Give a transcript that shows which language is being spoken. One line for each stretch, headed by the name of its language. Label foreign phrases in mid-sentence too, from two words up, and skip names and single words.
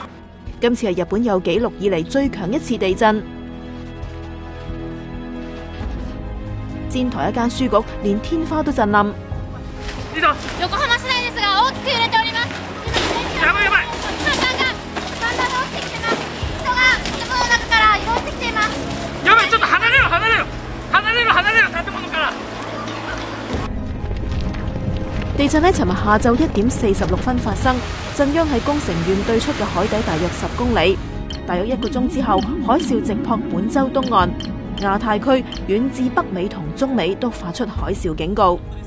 Cantonese: 今次係日本有紀錄以嚟最強一次地震。仙台一間書局連天花都震冧。
Japanese: 横浜市内ですが大きく揺れております。やばいやばい。看板が落ちてきてます。人が建物の中から移動してきています。やばい、ちょっと離れろ建物から。
Cantonese: 地震喺尋日下晝1點46分發生，震央喺宮城縣對出嘅海底大約10公里。大約1個鐘之後，海嘯直撲本州東岸，亞太區遠至北美同中美都發出海嘯警告。